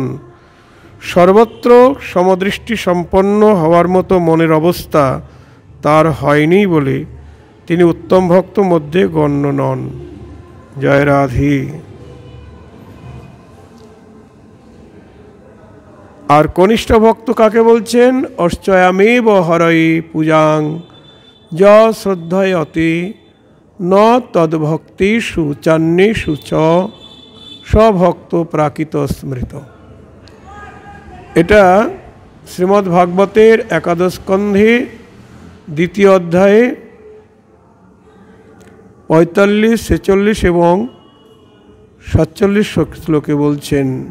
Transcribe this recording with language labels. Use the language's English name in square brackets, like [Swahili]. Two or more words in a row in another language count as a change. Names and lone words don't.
[Bangla] সর্বত্র সমদৃষ্টি সম্পন্ন হওয়ার মতো মনের অবস্থা তার হয়নি বলে তিনি উত্তম ভক্ত মধ্যে গণ্য নন। জয় রাধে। আর কনিষ্ঠ ভক্ত কাকে বলছেন? [Sanskrit] অর্চয়ামেব হরয়ে পূজাং য শ্রদ্ধয় অতি ন তদ্ভক্তিষু চান্যেষু চ স্বভক্ত প্রাকৃত স্মৃত। [Bangla] এটা শ্রীমদ্ ভাগবতের একাদশ স্কন্ধে দ্বিতীয় অধ্যায়ে 45, 46 এবং 47 শ্লোকে বলছেন।